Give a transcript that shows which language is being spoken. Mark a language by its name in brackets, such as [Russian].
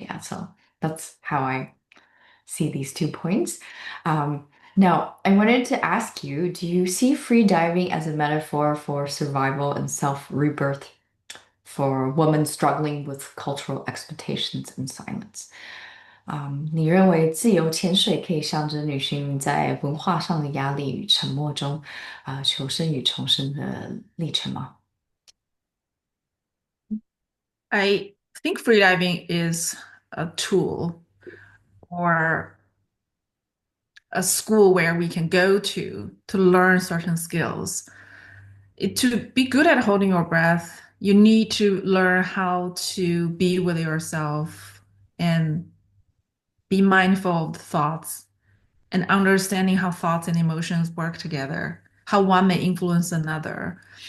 [English] Yeah, so that's how I see these 2 points. Um, Now, I wanted to ask you, do you see free diving as a metaphor for survival and self-rebirth for women struggling with cultural expectations and silence? [Chinese] 你认为自由潜水可以象征女性在文化上的压力与沉默中，求生与重生的历程吗？ [English] I think freediving is a tool or a school where we can go to learn certain skills. To be good at holding your breath, you need to learn how to be with yourself and be mindful of the thoughts and understanding how thoughts and emotions work together, how one may influence another.